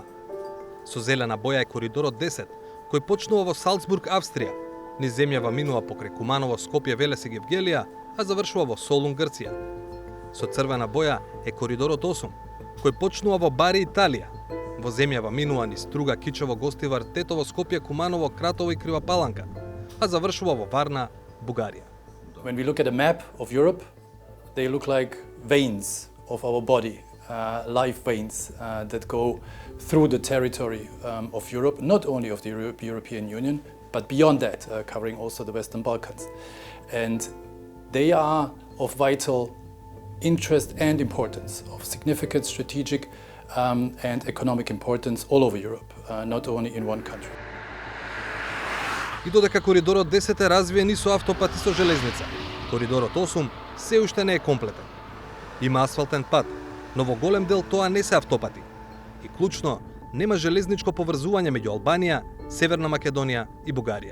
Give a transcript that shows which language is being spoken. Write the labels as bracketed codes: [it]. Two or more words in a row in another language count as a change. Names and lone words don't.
[mk] Со зелена боја е коридорот 10, кој почнува во Салцбург, Австрија, низ земјава минува покрај Куманово, Скопје, Велес и Гевгелија, а завршува во Солун, Грција. Со црвена боја е коридорот 8, кој почнува во Бари, Италија. Во земјава минува низ Струга, Кичево, Гостивар, Тетово, Скопје, Куманово, Кратово и Крива Паланка, а завршува во Варна, Бугарија. [en] When we look at a map of Europe, they look like veins of our body, life veins that go through the territory of Europe, not only of the European Union, but beyond that, covering also the Western Balkans. And they are of vital interest and importance, of significant strategic and economic importance all over Europe, not only in one country. [mk] И додека коридорот 10 е развиен и со автопати со железница, коридорот 8 се уште не е комплетен. Има асфалтен пат, но во голем дел тоа не се автопати. И клучно, нема железничко поврзување меѓу Албанија, Северна Македонија и Бугарија.